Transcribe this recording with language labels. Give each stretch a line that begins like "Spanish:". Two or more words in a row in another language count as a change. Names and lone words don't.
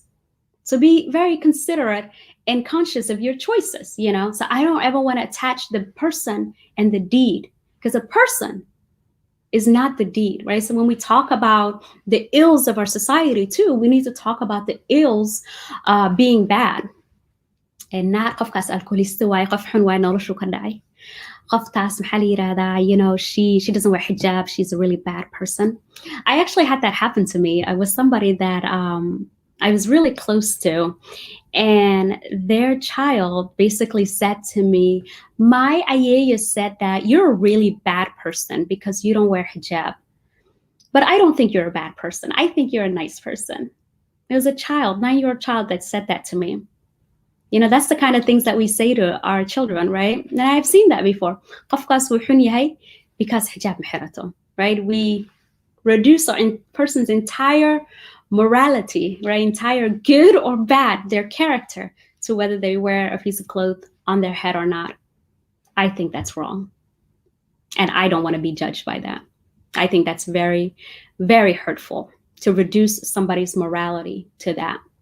English: So be very considerate and conscious of your choices, So I don't ever want to attach the person and the deed, because a person is not the deed, right? So when we talk about the ills of our society too, we need to talk about the ills being bad. And not
Somali: qofkaas alcoholista waay, qof xun waay, noloshu ka dhacay. Qoftaas maxaa la yirahdaa,
English: she doesn't wear hijab, she's a really bad person. I actually had that happen to me. I was somebody that I was really close to, and their child basically said to me, my ayaya said that you're a really bad person because you don't wear hijab. But I don't think you're a bad person. I think you're a nice person. It was a child, 9-year-old child, that said that to me. That's the kind of things that we say to our children, right? And I've seen that before.
Somali: Qofkaas wuu xun yahay because hijab maxirato, right?
English: We reduce our person's entire morality, right? Entire good or bad, their character, to whether they wear a piece of cloth on their head or not. I think that's wrong. And I don't want to be judged by that. I think that's very, very hurtful to reduce somebody's morality to that.